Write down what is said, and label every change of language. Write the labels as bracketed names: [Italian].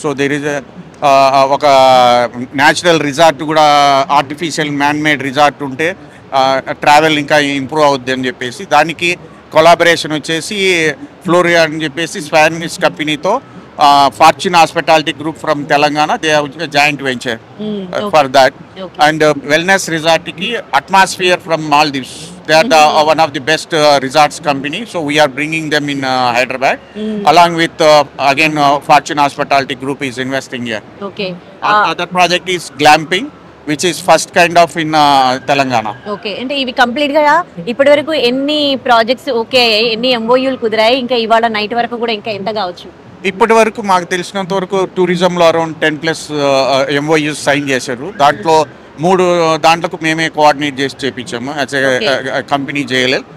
[English] so there is [Telugu] ఒక natural resort కూడా, artificial man made resort ఉంటే ట్రావెల్ ఇంకా ఇంప్రూవ్ అవుద్ది అని చెప్పేసి దానికి కొలాబరేషన్ వచ్చేసి ఫ్లోరియా అని చెప్పేసి స్పానిష్ కంపెనీతో [English] Fortune Hospitality Group from Telangana, they have a joint venture for that. [Telugu] Okay. [English] And Wellness Resort ki Atmosphere from Maldives. They are one of the best resorts company. So we are bringing them in Hyderabad. Along with again Fortune Hospitality Group is investing here. Okay. Other project is glamping, which is first kind of in Telangana. Okay. [Telugu] అంటే ఇవి complete గా ఇప్పటి వరకు ఎన్ని projects okay, ఎన్ని MOUలు కుదిరాయి, ఇంకా ఇవాళ night వరకు కూడా ఇంకా ఎంత కావచ్చు? ఇప్పటి వరకు మాకు తెలిసినంత వరకు టూరిజంలో అరౌండ్ 10+ MOUs సైన్ చేశారు. దాంట్లో 3 దాంట్లకు మేమే కోఆర్డినేట్ చేసి చేపించాము [English] as a company [Telugu] JLL